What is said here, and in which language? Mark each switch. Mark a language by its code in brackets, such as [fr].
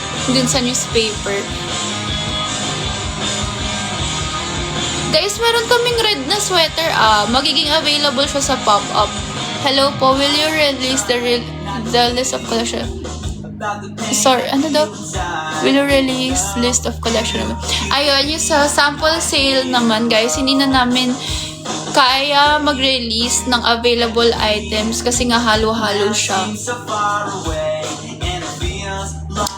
[tl] Dun sa newspaper. Guys, meron kaming red na sweater. Magiging available siya sa pop-up. [en] Hello po, will you release the list of collection? about the pain [tl] Sorry, ano daw? [en] inside. Will you release list of collection naman? [tl] Ayun, yung sa sample sale naman, guys, hindi na namin kaya mag-release ng available items kasi nga halo-halo siya. [en] So far away, and it feels like